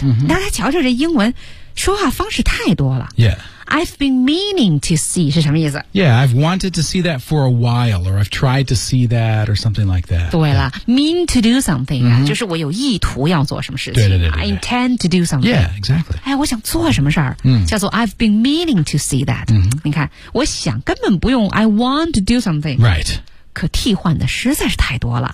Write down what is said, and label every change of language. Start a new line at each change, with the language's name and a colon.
Chinese: 嗯、大家瞧瞧这英文说话方式太多了 Yeah
English: I've been meaning to see
Chinese: 是什么意思
English: Yeah, I've wanted to see that for a while or I've tried to see that or something like that 对了、yeah. mean to do something、mm-hmm.
Chinese: 就是我有意图要做什么事情对
English: I intend to do something Yeah, exactly
Chinese: 哎，我想做什么事儿、嗯、叫做
English: I've been meaning to see that、嗯、
Chinese: 你看我想根本不用
English: I want to do something Right
Chinese: 可替换的实在是太多了、